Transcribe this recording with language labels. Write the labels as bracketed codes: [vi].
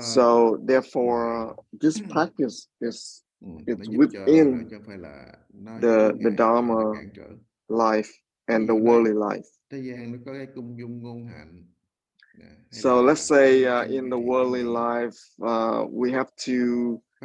[en] so therefore this practice is within the Dharma life and the worldly life. [vi] Thế gian nó có cái cung dung ngôn hạnh. [en] So let's say in the worldly life we have to